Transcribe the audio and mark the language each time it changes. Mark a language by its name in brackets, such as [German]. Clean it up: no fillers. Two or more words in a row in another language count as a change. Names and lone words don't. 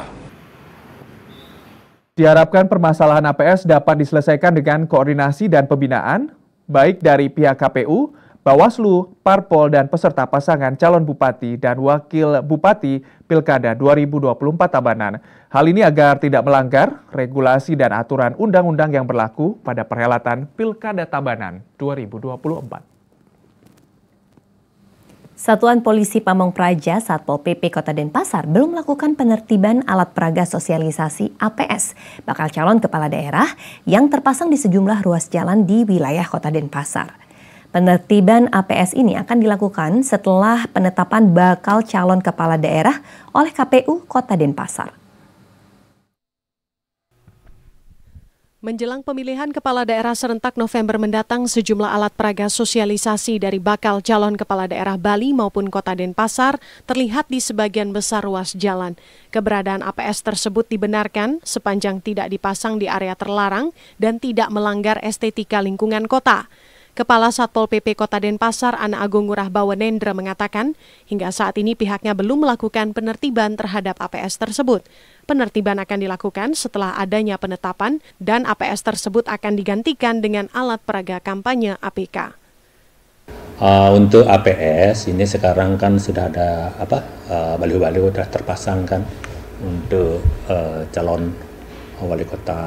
[Indonesian] Diharapkan permasalahan APS dapat diselesaikan dengan koordinasi dan pembinaan, baik dari pihak KPU, Bawaslu, Parpol, dan peserta pasangan calon bupati dan wakil bupati Pilkada 2024 Tabanan. Hal ini agar tidak melanggar regulasi dan aturan undang-undang yang berlaku pada perhelatan Pilkada Tabanan 2024. Satuan Polisi Pamong Praja Satpol PP Kota Denpasar belum melakukan penertiban alat peraga sosialisasi APS bakal calon kepala daerah yang terpasang di sejumlah ruas jalan di wilayah Kota Denpasar. Penertiban APS ini akan dilakukan setelah penetapan bakal calon kepala daerah oleh KPU Kota Denpasar. Menjelang pemilihan kepala daerah serentak November mendatang, sejumlah alat peraga sosialisasi dari bakal calon kepala daerah Bali maupun Kota Denpasar terlihat di sebagian besar ruas jalan. Keberadaan APS tersebut dibenarkan sepanjang tidak dipasang di area terlarang dan tidak melanggar estetika lingkungan kota. Kepala Satpol PP Kota Denpasar, Ana Agung Ngurah Bawenendra mengatakan, hingga saat ini pihaknya belum melakukan penertiban terhadap APS tersebut. Penertiban akan dilakukan setelah adanya penetapan dan APS tersebut akan digantikan dengan alat peraga kampanye APK. Untuk APS ini sekarang kan sudah ada baliho-baliho sudah terpasang kan untuk calon wali kota.